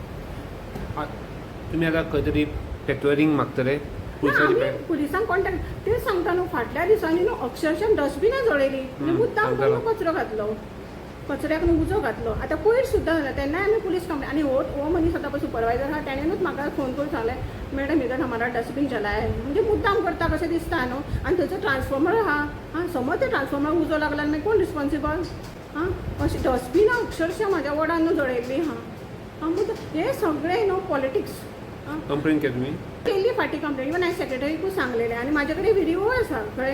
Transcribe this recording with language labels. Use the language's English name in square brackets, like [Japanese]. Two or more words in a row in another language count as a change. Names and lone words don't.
[Konkani] तुमी आतां खंय तरी पेट्रोलिंग मागतले पुलिसांक कॉन्टॅक्ट तेच सांगता न्हू. फाटल्या दिसांनी न्हू अक्षरशः डस्टबिनां जळयली, म्हणजे मुद्दाम करून कचरो घातलो, कचऱ्याक न्हू उजो घातलो. आतां कोयर सुद्दां जालें, तेन्नाय आमी पुलीस कंप्लेन. आनी हो मनीस आतां पळय सुपरवायझर आहा तेणेनूच म्हाका फोन करून सांगलें मॅडम [Hindi] इधर हमारा डस्टबीन जला है, [Konkani] म्हणजे मुद्दाम करता कशें दिसता न्हू. आनी थंयचो ट्रान्सफॉर्मर आहा, समज ते ट्रान्सफॉर्मर उजो लागला मागीर कोण रिस्पॉन्सिबल. अशी डस्टबिनां अक्षरशः म्हाज्या वार्डान न्हू जळयल्ली. हे सगळें न्हू पॉलिटिक्स. कंप्लेन केली तुमी केल्ली फाटी कंप्लेन, इवन हांवें सेक्रेटरीकूच सांगलेलें. आनी म्हाजे कडेन व्हिडिओ आसा कळ्ळें.